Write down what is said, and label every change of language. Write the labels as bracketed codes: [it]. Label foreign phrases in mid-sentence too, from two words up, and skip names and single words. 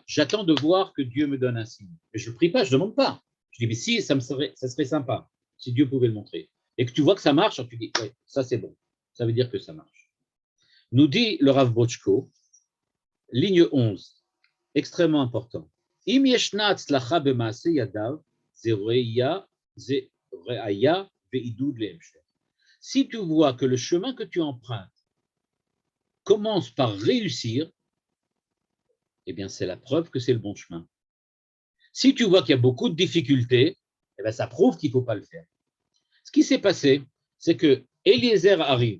[fr] J'attends de voir que Dieu me donne un signe. Mais je ne prie pas, je ne demande pas. Je dis, mais si, ça serait sympa, si Dieu pouvait le montrer. Et que tu vois que ça marche, tu dis, ouais, ça c'est bon. Ça veut dire que ça marche. Nous dit le Rav Bochko, ligne 11, extrêmement important. [he] אם ישנה הצלחה במעשה ידיו, זה ראיה ועידוד להמשך. [fr] Si tu vois que le chemin que tu empruntes commence par réussir, eh bien, c'est la preuve que c'est le bon chemin. Si tu vois qu'il y a beaucoup de difficultés, eh bien, ça prouve qu'il ne faut pas le faire. Ce qui s'est passé, c'est que Eliezer arrive.